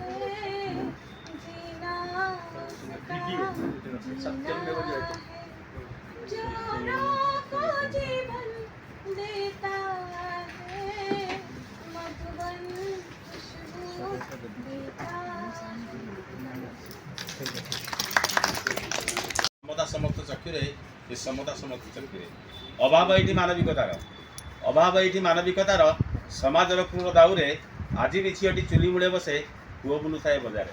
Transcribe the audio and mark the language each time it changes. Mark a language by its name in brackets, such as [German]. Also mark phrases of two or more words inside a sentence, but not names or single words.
[Hindi] जीना उसका जीना है। जोरों को जीवन देता है। मधुबन खुशबू देता है। [Odia] ସମତା ସମସ୍ତ ଚକ୍ଷୁରେ ଏ ସମତା ସମସ୍ତ ଚକ୍ଷୁରେ ଅଭାବ ଏଇଠି ମାନବିକତାର ସମାଜର କ୍ରୂର ଦାଉରେ ଆଜି ବି ଝିଅଟି ଚୁଲି ମୂଳେ ବସେ ପୁଅ ବୁଲୁଥାଏ ବଜାରେ।